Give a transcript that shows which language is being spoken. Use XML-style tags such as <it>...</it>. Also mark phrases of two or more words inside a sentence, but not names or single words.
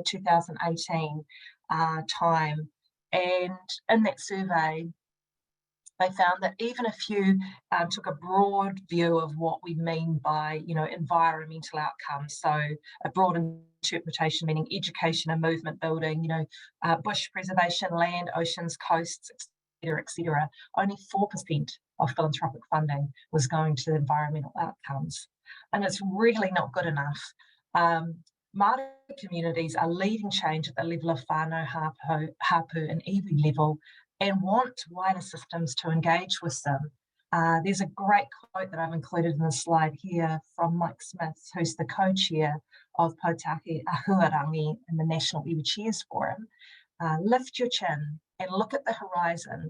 <en>2018 time, and in that survey, they found that even if you took a broad view of what we mean by, environmental outcomes, so a broad interpretation meaning education and movement building, bush preservation, land, oceans, coasts, etc., only 4% of philanthropic funding was going to environmental outcomes. And it's really not good enough. Māori communities are leading change at the level of whānau, hapu and iwi level, and want wider systems to engage with them. There's a great quote that I've included in the slide here from Mike Smith, who's the co-chair of Potaki Ahuarangi in the National Iwi Chairs Forum. Lift your chin and look at the horizon.</en>